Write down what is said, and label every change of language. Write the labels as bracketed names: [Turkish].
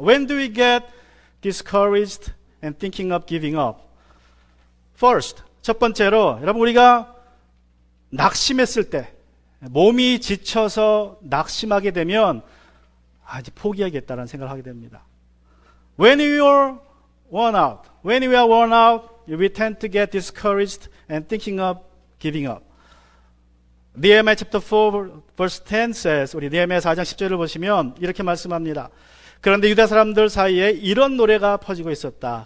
[English] When do we get discouraged and thinking of giving up? [Korean] First, 첫 번째로 여러분, 우리가 낙심했을 때, 몸이 지쳐서 낙심하게 되면 이제 포기하겠다라는 생각을 하게 됩니다. [English] When we are worn out, we tend to get discouraged and thinking of giving up. Nehemiah chapter 4 verse 10 says, [Korean] 우리 느헤미야 4장 10절을 보시면 이렇게 말씀합니다. 그런데 유다 사람들 사이에 이런 노래가 퍼지고 있었다.